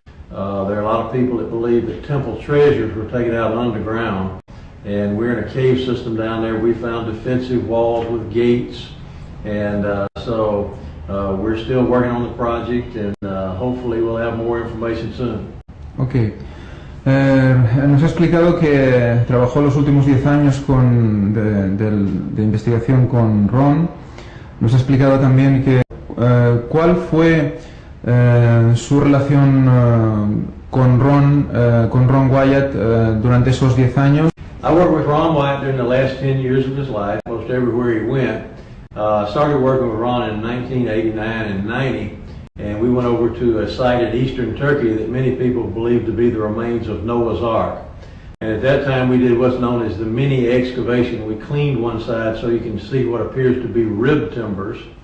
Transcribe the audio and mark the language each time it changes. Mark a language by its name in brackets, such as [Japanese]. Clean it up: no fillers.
[English] There are a lot of people that believe that temple treasures were taken out underground, and we're in a cave system down there. We found defensive walls with gates, and so we're still working on the project, and hopefully we'll have more information soon. Ok. [Spanish] Nos ha explicado que trabajó los últimos 10 años de investigación con Ron. Nos ha explicado también que cuál fue su relación con Ron Wyatt durante esos 10 años. [English] I worked with Ron Wyatt during the last 10 years of his life, most everywhere he went. Started working with Ron in 1989 and 90, and we went over to a site in eastern Turkey that many people believe to be the remains of Noah's Ark. And at that time we did what's known as the mini excavation. We cleaned one side so you can see what appears to be rib timbers.